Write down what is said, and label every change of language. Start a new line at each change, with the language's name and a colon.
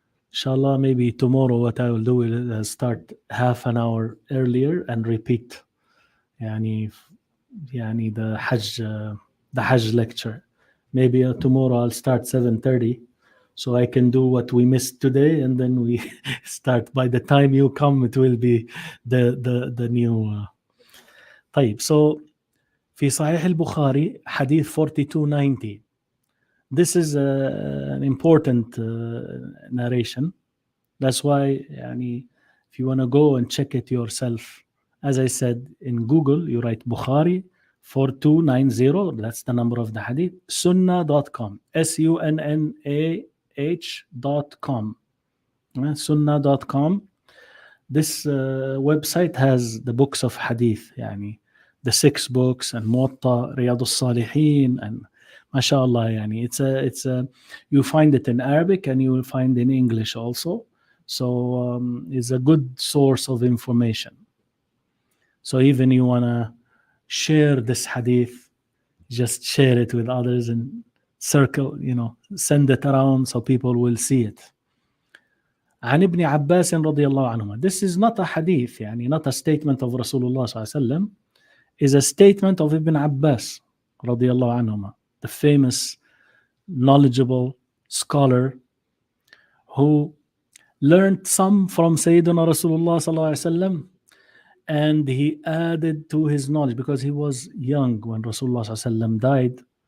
English: Inshallah, maybe tomorrow what I will do is start half an hour earlier and repeat the Hajj lecture. Maybe tomorrow I'll start 7:30 so I can do what we missed today, and then we start. By the time you come, it will be the new.
Arabic: طيب, so في صحيح البخاري حديث 4290.
English: This is an important narration. That's why if you want to go and check it yourself, as I said, in Google you write Bukhari 4290, that's the number of the hadith, sunnah.com, sunnah.com, sunnah.com. This website has the books of hadith, the 6 books, and Muwatta, Riyadh al-Salihin, and mashallah, it's a you find it in Arabic and you will find in English also. So it's a good source of information. So even you want to share this hadith, just share it with others and circle, send it around so people will see it.
Arabic: عن ابن عباس رضي الله عنهما.
English: This is not a hadith, يعني not a statement of Rasulullah صلى الله عليه وسلم, is a statement of Ibn Abbas رضي الله عنهما, the famous, knowledgeable scholar who learned some from Sayyidina Rasulullah صلى الله عليه وسلم, and he added to his knowledge because he was young when Rasulullah صلى الله عليه وسلم died.